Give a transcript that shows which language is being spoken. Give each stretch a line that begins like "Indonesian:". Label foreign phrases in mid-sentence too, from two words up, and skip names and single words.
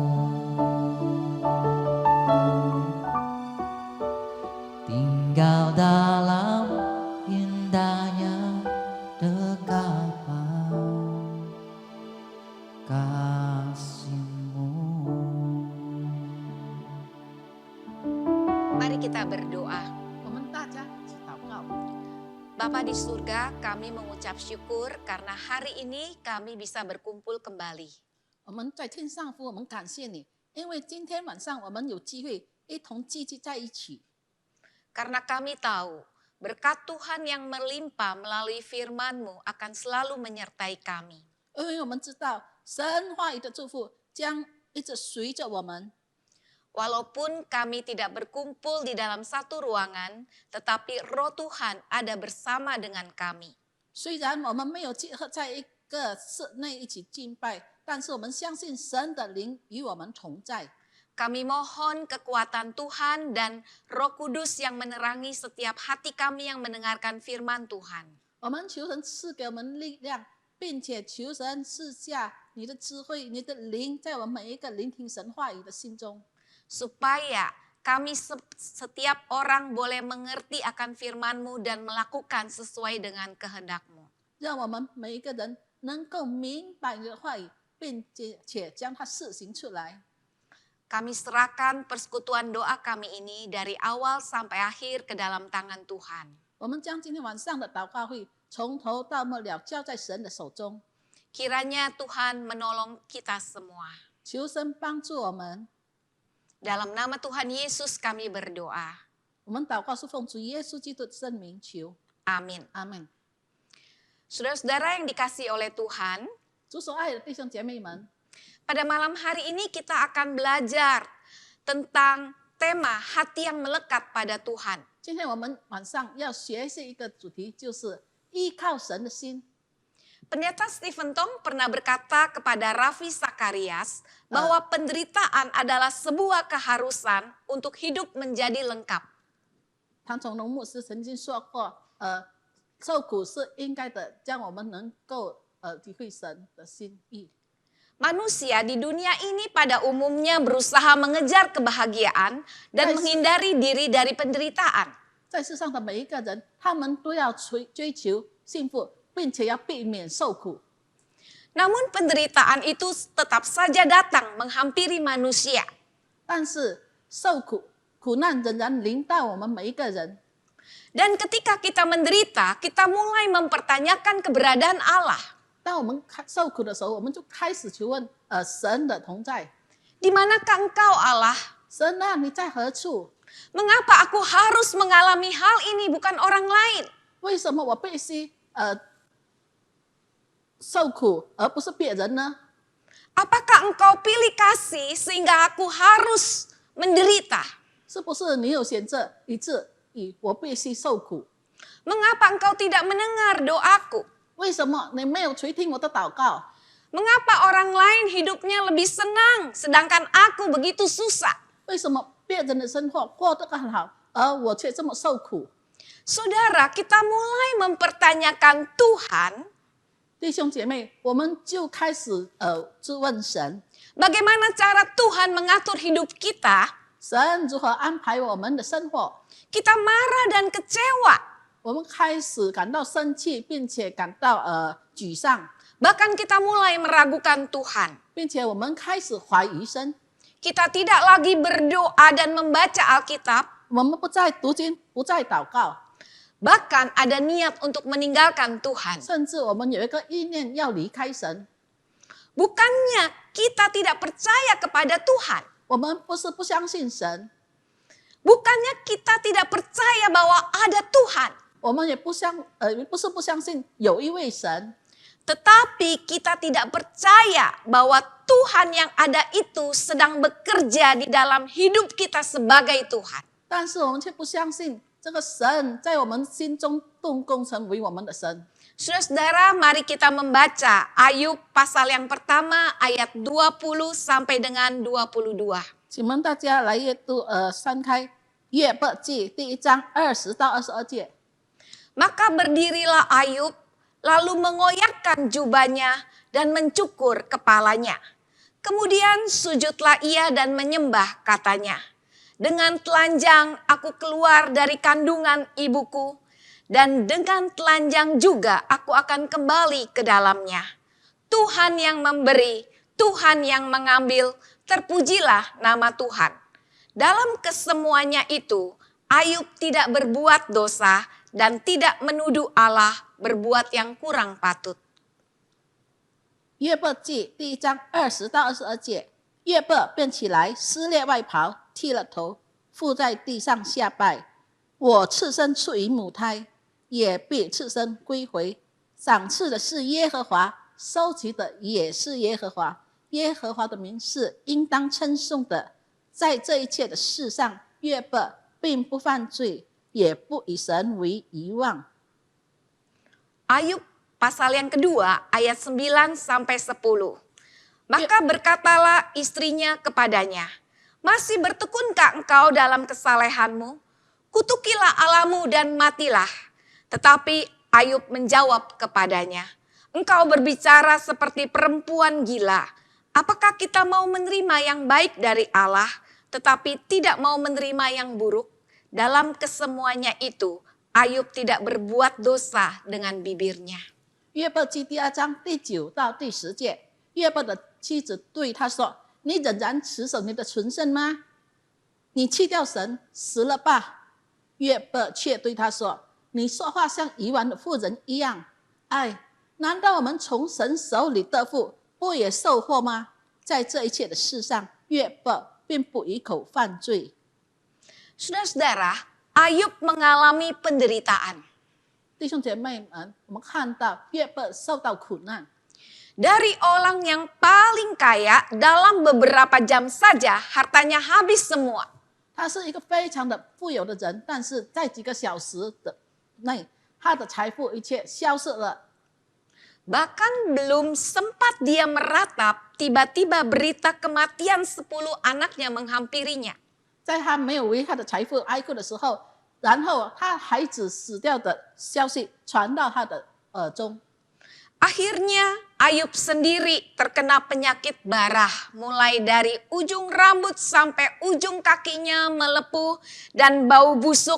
Indonesian: Tinggal dalam indahnya dekapan kasih-Mu. Mari kita berdoa.
Chinese: 我们大家一起祷告。
Indonesian: Bapa di surga, kami mengucap syukur karena hari ini kami bisa berkumpul kembali.
Chinese: 我们在天上父，我们感谢你，因为今天晚上我们有机会一同聚集在一起。
Indonesian: Karena kami tahu berkat Tuhan yang melimpah melalui firman-Mu akan selalu menyertai kami.
Chinese: 因为我们知道神话语的祝福将一直随着我们。
Indonesian: Walaupun kami tidak berkumpul di dalam satu ruangan, tetapi Roh Tuhan ada bersama dengan kami.
Chinese: 虽然我们没有结合在一个室内一起敬拜，但是我们相信神的灵与我们同在。
Indonesian: Kami mohon kekuatan Tuhan dan Roh Kudus yang menerangi setiap hati kami yang mendengarkan firman Tuhan.
Chinese: 我们求神赐给我们力量，并且求神赐下你的智慧、你的灵，在我们每一个聆听神话语的心中。
Indonesian: Supaya kami setiap orang boleh mengerti akan firman-Mu dan melakukan sesuai dengan kehendak-Mu.
Chinese: 让我们每一个人能够明白你的话语，并且将它施行出来。
Indonesian: Kami serahkan persekutuan doa kami ini dari awal sampai akhir ke dalam tangan Tuhan.
Chinese: 我们将今天晚上的祷告会从头到末了交在神的手中。
Indonesian: Kiranya Tuhan menolong kita semua.
Chinese: 求神帮助我们。
Indonesian: Dalam nama Tuhan Yesus kami berdoa.
Chinese: 我们祷告是奉主耶稣基督的圣名求，
Indonesian: Amin.
Chinese: 阿门。
Indonesian: Saudara-saudara yang dikasihi oleh Tuhan,
Chinese: 主所爱的弟兄姐妹们，
Indonesian: pada malam hari ini kita akan belajar tentang tema hati yang melekat pada Tuhan.
Chinese: 今天我们晚上要学习一个主题，就是依靠神的心。
Indonesian: Pendeta Stephen Tong pernah berkata kepada Raffi Sakarias bahwa penderitaan adalah sebuah keharusan untuk hidup menjadi lengkap.
Chinese: 唐崇荣牧师曾经说过，受苦是应该的，将我们能够体会神的心意。
Indonesian: Manusia di dunia ini pada umumnya berusaha mengejar kebahagiaan dan menghindari diri dari penderitaan.
Chinese: 在世上的每一个人，他们都要追求幸福，并且要避免受苦。
Indonesian: Namun penderitaan itu tetap saja datang menghampiri manusia.
Chinese: 但是受苦难仍然临到我们每一个人。
Indonesian: Dan ketika kita menderita, kita mulai mempertanyakan keberadaan Allah.
Chinese: 当我们受苦的时候，我们就开始求问神的同在。
Indonesian: Di manakah engkau Allah?
Chinese: 神啊，你在何处？
Indonesian: Mengapa aku harus mengalami hal ini bukan orang lain?
Chinese: 为什么我必须受苦，而不是别人呢？
Indonesian: Apakah engkau pilih kasih sehingga aku harus menderita?
Chinese: 是不是你有选择以致我必须受苦？
Indonesian: Mengapa engkau tidak mendengar doaku?
Chinese: 为什么你没有垂听我的祷告？
Indonesian: Mengapa orang lain hidupnya lebih senang sedangkan aku begitu susah?
Chinese: 为什么别人的生活过得更好，而我却这么受苦？
Indonesian: Saudara, kita mulai mempertanyakan Tuhan,
Chinese: 弟兄姐妹，我们就开始质问神，
Indonesian: bagaimana cara Tuhan mengatur hidup kita?
Chinese: 神如何安排我们的生活？
Indonesian: Kita marah dan kecewa.
Chinese: 我们开始感到生气，并且感到沮丧，
Indonesian: Bahkan kita mulai meragukan Tuhan.
Chinese: 并且我们开始怀疑神。
Indonesian: Kita tidak lagi berdoa dan membaca Alkitab.
Chinese: 我们不再读经，不再祷告，
Indonesian: Bahkan ada niat untuk meninggalkan Tuhan.
Chinese: 甚至我们有一个意念要离开神。
Indonesian: Bukannya kita tidak percaya kepada Tuhan.
Chinese: 我们不是不相信神，
Indonesian: Bukannya kita tidak percaya bahwa ada Tuhan.
Chinese: 我们也不是不相信有一位神，
Indonesian: Tetapi kita tidak percaya bahwa Tuhan yang ada itu sedang bekerja di dalam hidup kita sebagai Tuhan.
Chinese: 但是我们却不相信这个神在我们心中动工成为我们的神。
Indonesian: Saudara-saudara, mari kita membaca Ayub pasal yang pertama ayat 20 sampai dengan 22.
Chinese: 请问大家来阅读翻开约伯记第1章20到22节。
Indonesian: Maka berdirilah Ayub, lalu mengoyakkan jubahnya dan mencukur kepalanya. Kemudian sujudlah ia dan menyembah, katanya. Dengan telanjang aku keluar dari kandungan ibuku, dan dengan telanjang juga aku akan kembali ke dalamnya. Tuhan yang memberi, Tuhan yang mengambil, terpujilah nama Tuhan. Dalam kesemuanya itu, Ayub tidak berbuat dosa dan tidak menuduh Allah berbuat yang kurang patut.
Chinese: 约伯记第1章20到22节，约伯便起来，撕裂外袍，剃了头，伏在地上下拜。我赤身出于母胎，也必赤身归回。赏赐的是耶和华，收集的也是耶和华。耶和华的名是应当称颂的。在这一切的事上，约伯并不犯罪，也不以神为遗忘。
Indonesian: Ayub pasal yang kedua ayat 9 sampai 10. Maka berkatalah istrinya kepadanya, masih bertekunkah engkau dalam kesalehanmu? Kutukilah Allahmu dan matilah. Tetapi Ayub menjawab kepadanya, engkau berbicara seperti perempuan gila. Apakah kita mau menerima yang baik dari Allah, tetapi tidak mau menerima yang buruk? Dalam kesemuanya itu, Ayub tidak berbuat dosa dengan bibirnya.
Chinese: 约伯记第2章第9到第10节，约伯的妻子对他说：“你仍然持守你的纯圣吗？你弃掉神，死了吧。” 约伯却对他说：“你说话像愚顽的妇人一样。哎，难道我们从神手里得福，不也受祸吗？在这一切的事上，约伯并不一口犯罪。
Indonesian: Saudara-saudara, Ayub mengalami penderitaan.
Chinese: 弟兄姐妹们，我们看到约伯受到苦难，
Indonesian: Dari orang yang paling kaya, dalam beberapa jam saja hartanya habis semua.
Chinese: 他是一个非常的富有的人，但是在几个小时的内，他的财富一切消失了。
Indonesian: Bahkan belum sempat dia meratap, tiba-tiba berita kematian 10 anaknya menghampirinya.
Chinese: 在他没有为他的财富哀哭的时候，然后他孩子死掉的消息传到他的耳中。
Indonesian: Akhirnya Ayub sendiri terkena penyakit barah, mulai dari ujung rambut sampai ujung kakinya melepuh dan bau busuk.